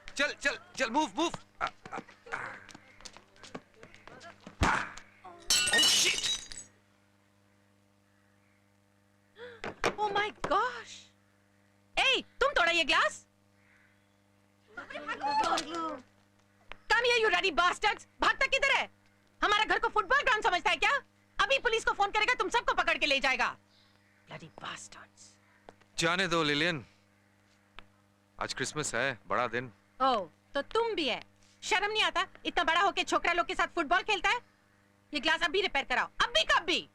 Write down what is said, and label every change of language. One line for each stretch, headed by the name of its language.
Hindi: चल चल चल
English: move move। Oh shit! Oh my gosh!
Hindi: Hey, तुम तोड़ा ये glass?
English: Come here, you ruddy bastards!
Hindi: भागता किधर है? हमारा घर को फुटबॉल ग्राउंड समझता है क्या? अभी पुलिस को फोन करेगा, तुम सबको पकड़ के ले जाएगा।
English: Bloody bastards.
Hindi: जाने दो लिलियन, आज क्रिसमस है, बड़ा दिन। ओह, तो तुम भी है? शर्म नहीं आता? इतना बड़ा होके छोकरा लोग के साथ फुटबॉल खेलता है? ये ग्लास अभी रिपेयर कराओ, अभी कभी।